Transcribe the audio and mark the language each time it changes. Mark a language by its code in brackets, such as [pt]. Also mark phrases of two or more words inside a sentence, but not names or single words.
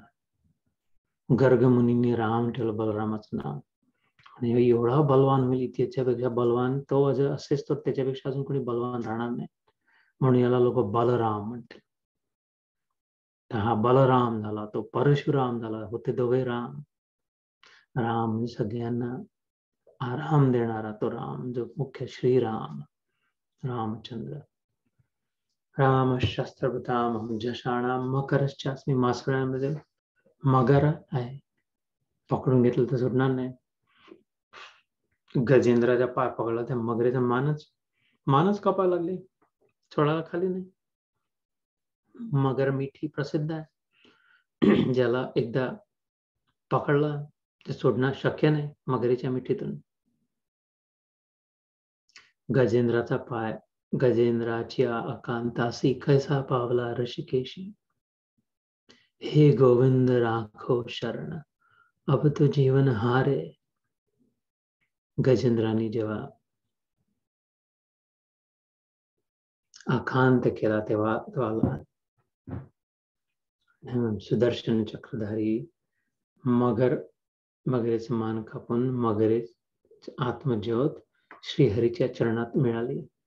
[mr] गर्ग मुनींनी राम ठेवलं बलरामाचं नाव, आणि एवढा बलवान होईल, त्याच्यापेक्षा बलवान तो असेच तर त्याच्यापेक्षा अजून कोणी बलवान राहणार नाही, म्हणून याला लोक बलराम म्हणते. हा बलराम झाला, तो परशुराम झाला, होते दोघे राम. राम सगळ्यांना आराम देणारा तो राम, जो मुख्य श्रीराम, रामचंद्र. [sa] राम शस्त्रभृतामहं झषाणां मकरश्चास्मि. [mr] मासळ्यामध्ये मगर आहे, पकडून घेतलं तर सुटणार नाही. गजेंद्राचा पाय पकडला, त्या मगरेचा मानच कापायला लागले, सोडायला खाली नाही. मगर मिठी प्रसिद्ध आहे, ज्याला एकदा पकडला ते सोडणं शक्य नाही मगरीच्या मिठीतून. गजेंद्राचा पाय गजेंद्राची अकांतासी कैसा पावला ऋषिकेशी. [hi] हे गोविंद राखो शरण, अब तो जीवन हारे. [mr] गजेंद्राने जेव्हा आकांत केला तेव्हा सुदर्शन चक्रधारी मगरेचे मान कापून मगरेच आत्मज्योत श्रीहरीच्या चरणात मिळाली.